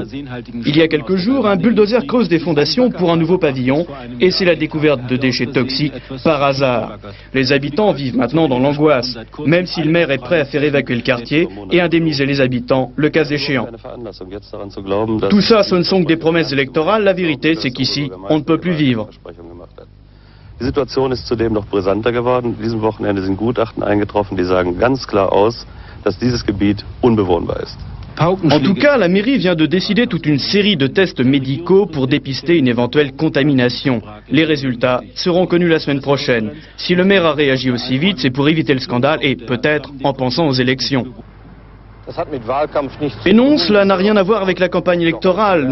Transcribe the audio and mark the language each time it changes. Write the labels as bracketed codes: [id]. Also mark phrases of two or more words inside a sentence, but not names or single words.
[fr] Il y a quelques jours, un bulldozer creuse des fondations pour un nouveau pavillon et c'est la découverte de déchets toxiques par hasard. Les habitants vivent maintenant dans l'angoisse, même si le maire est prêt à faire évacuer le quartier et indemniser les habitants, le cas échéant. Tout ça, ce ne sont que des promesses électorales. La vérité, c'est qu'ici, on ne peut plus vivre. [de] Die Situation ist zudem noch brisanter geworden. Diesem Wochenende sind Gutachten eingetroffen, die sagen ganz klar aus, dass dieses Gebiet unbewohnbar ist. [fr] En tout cas, la mairie vient de décider toute une série de tests médicaux pour dépister une éventuelle contamination. Les résultats seront connus la semaine prochaine. Si le maire a réagi aussi vite, c'est pour éviter le scandale et peut-être en pensant aux élections. Et non, cela n'a rien à voir avec la campagne électorale.